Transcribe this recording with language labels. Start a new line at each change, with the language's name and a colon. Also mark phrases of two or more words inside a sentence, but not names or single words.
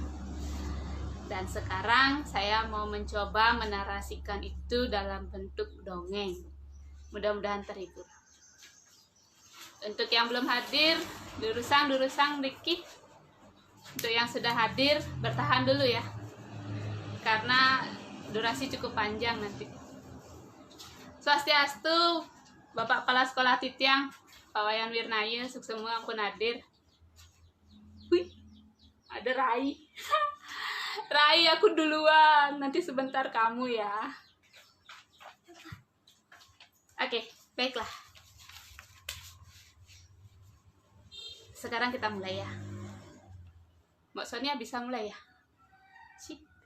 Indonesian: Dan sekarang saya mau mencoba menarasikan itu dalam bentuk dongeng. Mudah-mudahan terhibur. Untuk yang belum hadir, durusang dikit. Untuk yang sudah hadir, bertahan dulu ya. Karena durasi cukup panjang nanti. Swastiastu, Bapak Kepala Sekolah Titiang, Pak Wayan Wirnaya,
Balinese: Suksemu ampun
Indonesian: hadir. Wih, ada Rai. Rai, aku duluan, nanti sebentar kamu ya. Oke, baiklah. Sekarang kita mulai ya. Mbak Sonia bisa mulai ya? Sip.